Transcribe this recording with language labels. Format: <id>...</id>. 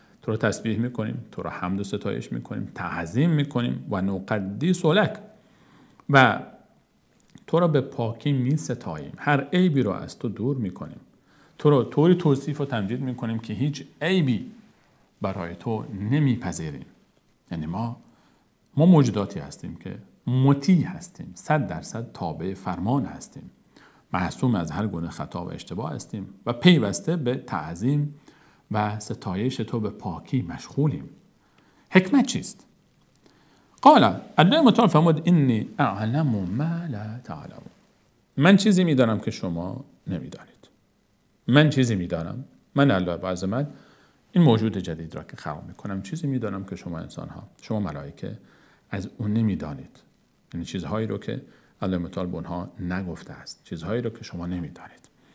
<fa>تو رو تسبیح میکنیم، تو رو حمد و ستایش میکنیم، تعظیم میکنیم و</fa> <ar>نقدس لک</ar> <fa>و تو رو به پاکی میستاییم، هر عیبی رو از تو دور میکنیم، تو رو طوری توصیف و تمجید میکنیم که هیچ عیبی برای تو نمیپذیریم. یعنی ما موجوداتی هستیم که مطیع هستیم، 100% تابع فرمان هستیم، معصوم از هر گونه خطا و اشتباه هستیم و پیوسته به تعظیم و ستایش تو به پاکی مشغولیم. حکمت چیست؟ قال الله متعال فرمود</fa> <ar>انی اعلم ما لا تعلمون.</ar> <fa>من چیزی میدانم که شما نمیدانید. من چیزی میدانم، من الله با عظمت این موجود جدید را که خلق میکنم چیزی میدانم که شما انسان ها، شما ملائکه از اون نمیدانید. یعنی چیزهایی رو که الله متعال به اونها نگفته است، چیزهایی رو که شما نمیدانید.</fa>